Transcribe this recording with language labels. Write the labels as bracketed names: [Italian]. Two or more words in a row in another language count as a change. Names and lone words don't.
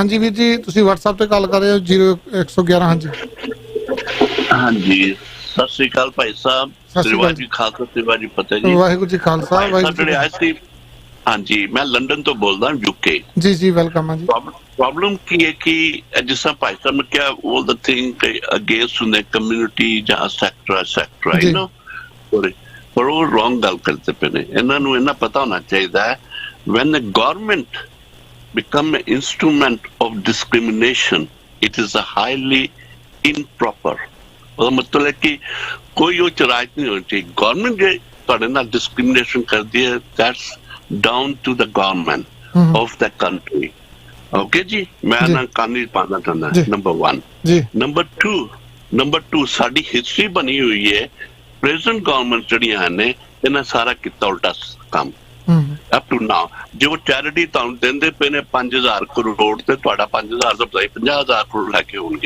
[Punjabi] ਹਾਂਜੀ ਵੀਰ ਜੀ, ਤੁਸੀਂ WhatsApp ਤੇ ਕਾਲ ਕਰ ਰਹੇ ਹੋ 0111। ਹਾਂਜੀ ਹਾਂਜੀ, ਸਤਿ ਸ੍ਰੀ ਅਕਾਲ ਭਾਈ ਸਾਹਿਬ। ਵਾਹਿਗੁਰੂ ਜੀ ਖਾਲਸਾ, ਵਾਹਿਗੁਰੂ ਫਤਿਹ ਜੀ। ਵਾਹਿਗੁਰੂ ਜੀ ਖਾਲਸਾ, ਵਾਹਿਗੁਰੂ ਜੀ। ਹਾਂਜੀ, ਮੈਂ ਲੰਡਨ ਤੋਂ ਬੋਲਦਾ, UK। ਜੀ ਜੀ, ਵੈਲਕਮ ਜੀ। ਪ੍ਰੋਬਲਮ ਕੀ ਹੈ ਕਿ ਜਿਸ ਤਰ੍ਹਾਂ ਭਾਈ ਸਾਹਿਬ ਨੇ ਕਿਹਾ [English] all the thing against the community [Punjabi] ਜਾਂ [English] etcetera you know, [Punjabi] ਪਰ ਉਹ ਰੋਂਗ ਗੱਲ ਕਰਦੇ ਪਏ ਨੇ। ਇਹਨਾਂ ਨੂੰ ਇੰਨਾ ਪਤਾ ਹੋਣਾ ਚਾਹੀਦਾ ਹੈ [English] when the government become an instrument of discrimination, it is a highly improper। [Punjabi] ਉਹਦਾ ਮਤਲਬ ਹੈ ਕਿ ਕੋਈ ਉਹ ਚਰਾਜ ਨਹੀਂ ਹੋਣੀ ਚਾਹੀਦੀ। ਗਵਰਨਮੈਂਟ ਜੇ ਤੁਹਾਡੇ ਨਾਲ ਡਿਸਕ੍ਰਿਮੀਨੇਸ਼ਨ ਕਰਦੀ ਹੈ, [English] that's down to the government of the country। [Punjabi] ਓਕੇ ਜੀ, ਮੈਂ ਨਾ ਕਾਨੂੰਨ ਪਾਣਾ ਚਾਹੁੰਦਾ, ਨੰਬਰ 1। ਨੰਬਰ 2 ਸਾਡੀ ਹਿਸਟਰੀ ਬਣੀ ਹੋਈ ਹੈ, [English] present government [Punjabi] ਜਿਹੜੀਆਂ ਨੇ ਇਹਨਾਂ ਸਾਰਾ ਕੀਤਾ ਉਲਟਾ ਕੰਮ [English] up to now. [Punjabi] ਜੋ ਚੈਰਿਟੀ ਤੁਹਾਨੂੰ ਦਿੰਦੇ ਪਏ ਨੇ 5000 ਕਰੋੜ ਤੇ ਤੁਹਾਡਾ 5000 ਤੋਂ ਬਜਾਏ 50000 ਕਰੋੜ ਲੈ ਕੇ ਹੋਣਗੇ।